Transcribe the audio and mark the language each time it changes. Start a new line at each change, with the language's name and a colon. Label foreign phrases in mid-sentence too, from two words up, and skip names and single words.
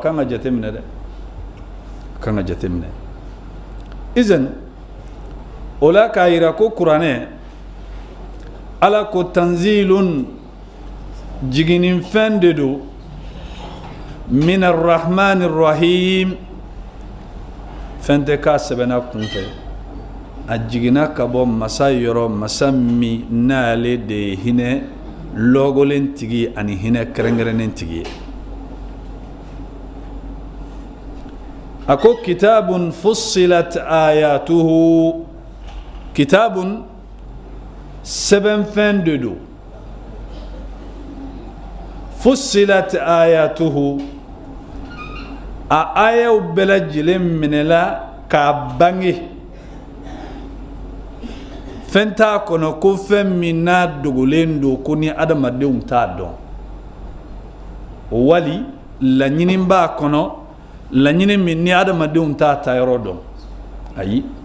Bambara: kan ka jate minɛ dɛ a kan ka jate minɛ izan o la k'a yira ko kuranɛ ala ko tanzilun jigininfɛn de don min
Arabic: الرحمن الرحيم
Bambara: fɛn tɛ k'a sɛbɛnna kunfɛ a jiginna ka bɔ masa yɔrɔ masa min n'ale de ye hinɛ lɔgɔlen tigi ani hinɛ kɛrɛnkɛrɛnnen tigi ye a ko
Arabic: كتاب فصلت آياته
Bambara: kitabun sɛbɛnfɛn de don
Arabic: فصلت آياته
Bambara: a ayaw bɛɛ lajɛlen minɛla k'a bange fɛn t'a kɔnɔ ko fɛn min n'a dogolen don ko ni adamadenw t'a dɔn wali laɲini b'a kɔnɔ laɲini min ni adamadenw t'a tayɔrɔ dɔn ayi